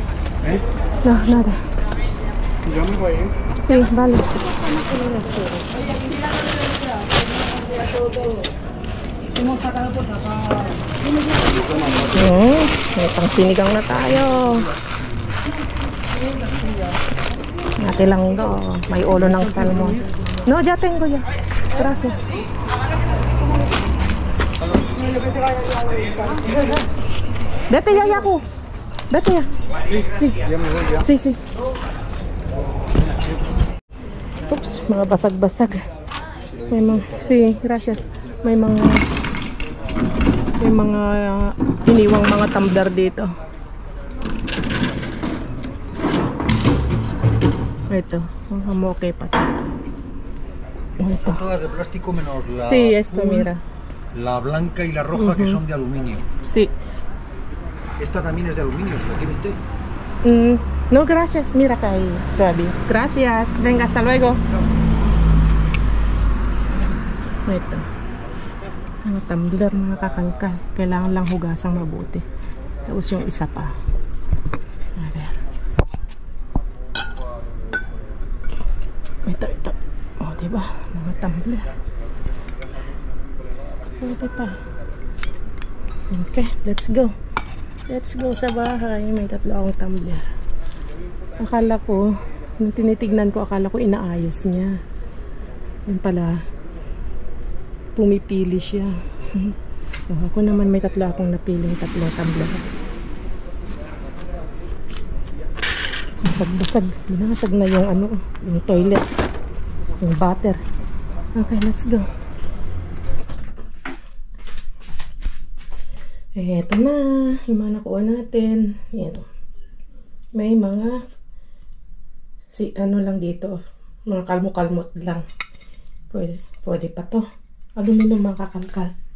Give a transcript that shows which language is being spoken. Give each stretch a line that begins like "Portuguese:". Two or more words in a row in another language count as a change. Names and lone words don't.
Spanish: ¿Eh? No, nada. Yo me voy, ¿eh? Sí, vale. Hemos sacado por sacar.
Filipino: May pang sinigang na tayo. Nati lang do. May ulo ng salmon.
Spanish: No, ya tengo ya. Gracias. Vete ya, Yaku. Vete ya. Sí. Sí, sí.
Filipino: Oops, mga basag-basag. May mga,
Spanish: sí, gracias.
Filipino: May mga iniwang mga tumbler dito. Ito, okay pa ito. Ito.
Spanish: Todas de plástico menos la Sí, esto, mira. la blanca y la roja que son de aluminio. Sí. Esta también es de aluminio, si la quiere usted. No, gracias. Mira kay Gabi. Gracias. Venga, hasta luego.
Filipino: Ito. Mga tumbler, mga kakalkal. Kailangan lang hugasang mabuti. Tapos yung isa pa. A ver. Ito. O, diba? Mga tumbler. Ito pa.
English: Okay, let's go. Let's go
Filipino: sa bahay. May 3 akong tumbler. Akala ko, nung tinitignan ko, akala ko inaayos niya. Yun pala, pumipili siya. Ako naman may 3 akong napiling 3 tumbler. Basag-basag. Binasag na yung yung toilet. Yung butter.
English: Okay, let's go.
Filipino: Eto na, yung mga nakuha natin. Yan. May mga lang dito, mga kalmo-kalmot lang. Pwede pa to. Aluminum mga kakalkal.